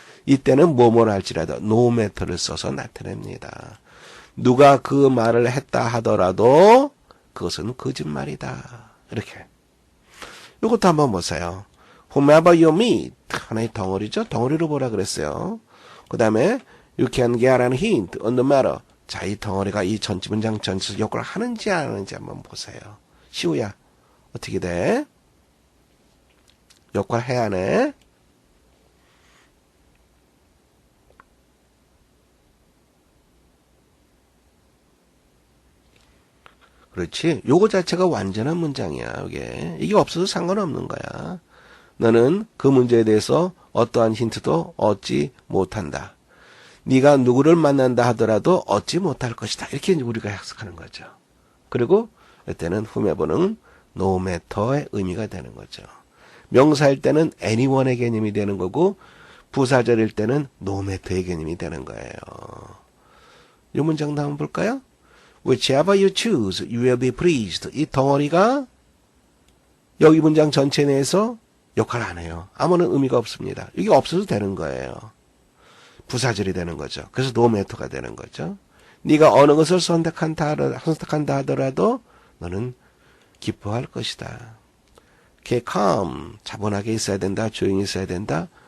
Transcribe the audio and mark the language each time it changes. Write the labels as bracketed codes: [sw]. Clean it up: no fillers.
[ko] 이때는 뭐뭐를 할지라도 no matter를 써서 나타냅니다. 누가 그 말을 했다 하더라도 그것은 거짓말이다. 이렇게. 이것도 한번 보세요. [en] Whomever you meet. [ko] 하나의 덩어리죠. 덩어리로 보라 그랬어요. 그 다음에 [en] you can get an hint on the matter. [ko] 자, 이 덩어리가 이 전체 문장 전체에서 역할을 하는지 안 하는지 한번 보세요. 시우야, 어떻게 돼? 역할 해야 하네? 그렇지. 요거 자체가 완전한 문장이야, 이게 없어도 상관없는 거야. 너는 그 문제에 대해서 어떠한 힌트도 얻지 못한다. 네가 누구를 만난다 하더라도 얻지 못할 것이다. 이렇게 우리가 해석하는 거죠. 그리고 이때는 whomever는 no matter의 의미가 되는 거죠. 명사일 때는 anyone의 개념이 되는 거고 부사절일 때는 no matter의 개념이 되는 거예요. 이 문장도 한번 볼까요? [en] Whichever you choose, you will be pleased. [ko] 이 덩어리가 여기 문장 전체 내에서 역할 안 해요. 아무런 의미가 없습니다. 이게 없어도 되는 거예요. 부사절이 되는 거죠. 그래서 no matter가 되는 거죠. 네가 어느 것을 선택한다 하더라도 너는 기뻐할 것이다. [en] keep calm, [ko] 차분하게 있어야 된다. 조용히 있어야 된다.